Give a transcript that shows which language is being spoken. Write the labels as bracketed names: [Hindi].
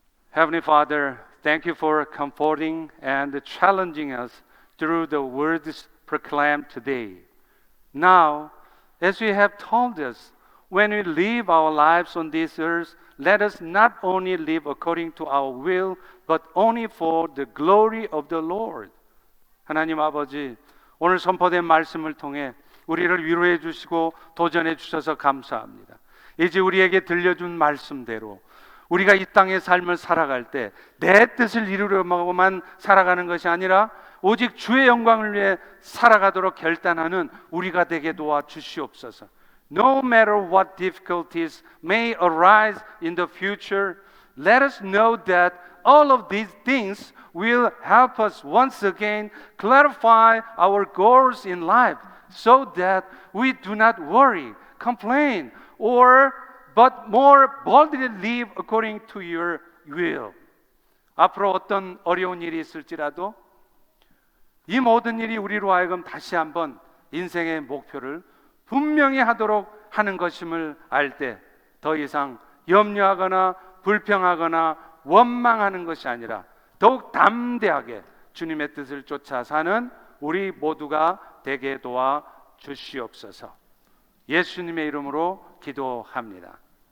[English] Heavenly Father, thank you for comforting and challenging us through the words proclaimed today. Now, as you have told us, when we live our lives on this earth, let us not only live according to our will, but only for the glory of the Lord. [Korean] 하나님 아버지, 오늘 선포된 말씀을 통해 우리를 위로해 주시고 도전해 주셔서 감사합니다. 이제 우리에게 들려준 말씀대로 우리가 이 땅의 삶을 살아갈 때 내 뜻을 이루려고만 살아가는 것이 아니라 오직 주의 영광을 위해 살아가도록 결단하는 우리가 되게 도와 주시옵소서. [English] No matter what difficulties may arise in the future, let us know that all of these things will help us once again clarify our goals in life so that we do not worry, complain, but more boldly live according to your will. [Korean] 앞으로 어떤 어려운 일이 있을지라도 이 모든 일이 우리로 하여금 다시 한번 인생의 목표를 분명히 하도록 하는 것임을 알 때 더 이상 염려하거나 불평하거나 원망하는 것이 아니라 더욱 담대하게 주님의 뜻을 쫓아 사는 우리 모두가 되게 도와 주시옵소서. 예수님의 이름으로 기도합니다.